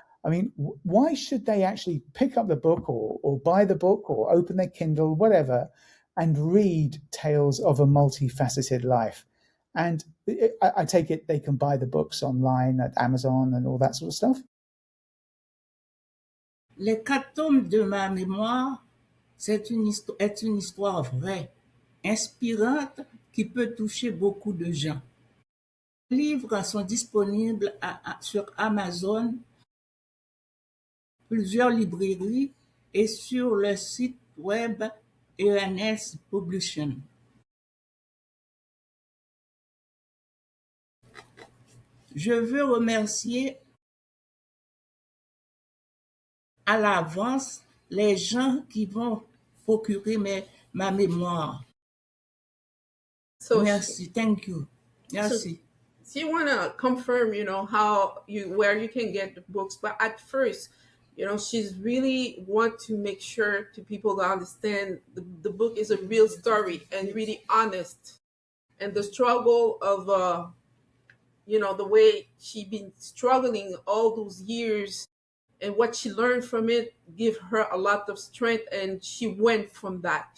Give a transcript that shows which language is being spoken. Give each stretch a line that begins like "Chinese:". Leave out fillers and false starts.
English: I mean, why should they actually pick up the book or buy the book or open their Kindle, whatever, and read Tales of a Multifaceted Life? And I take it they can buy the books online at Amazon and all that sort of stuff?
French: Les 4 tomes de ma mémoire, est une histoire vraie, inspirante, qui peut toucher beaucoup de gens. Les livres sont disponibles sur Amazon, plusieurs librairies et sur le site web ENS Publishing. Je veux remercier à l'avance les gens qui vont procurer ma mémoire.
English: So
French: Merci,
English: thank you.
French: Merci.
English: So you want to confirm, where you can get the books, but at first, she's really want to make sure to people to understand the book is a real story and really honest, and the struggle of the way she been struggling all those years and what she learned from it give her a lot of strength, and she went from that.